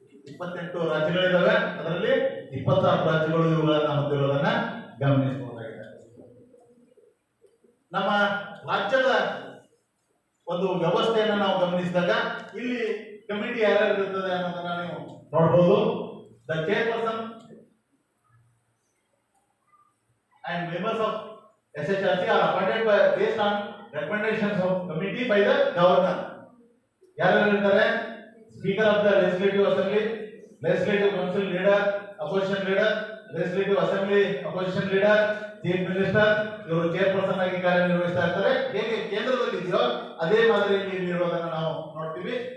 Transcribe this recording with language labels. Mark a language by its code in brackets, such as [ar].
[kn] 28 ರಾಜ್ಯಗಳಿದ್ದಾವೆ, ಅದರಲ್ಲಿ 26 ರಾಜ್ಯಗಳು ಇವುಗಳನ್ನ ಹೊಂದಿರುವುದನ್ನ ಗಮನಿಸಬಹುದಾಗಿದೆ. ನಮ್ಮ ರಾಜ್ಯದ ಒಂದು ವ್ಯವಸ್ಥೆಯನ್ನು ನಾವು ಗಮನಿಸಿದಾಗ ಇಲ್ಲಿ ಕಮಿಟಿ ಯಾರ್ಯಾರು ಇರ್ತದೆ ಅನ್ನೋದನ್ನ ನೀವು ನೋಡಬಹುದು. [en] The chairperson and members of SHRC are appointed based on recommendations of committee by the governor. [kn] ಯಾರ್ಯಾರು ಇರ್ತಾರೆ? [en] Speaker of the legislative assembly, legislative council leader, opposition leader, legislative assembly opposition leader, chief minister. [kn] ಇವರು chairperson ಆಗಿ ಕಾರ್ಯನಿರ್ವಹಿಸ್ತಾ ಇರ್ತಾರೆ. ಹೇಗೆ ಕೇಂದ್ರದಲ್ಲಿ ಇದೆಯೋ ಅದೇ ಮಾದರಿಯಲ್ಲಿ ಇಲ್ಲಿ ಇರೋದನ್ನ ನಾವು ನೋಡ್ತೀವಿ.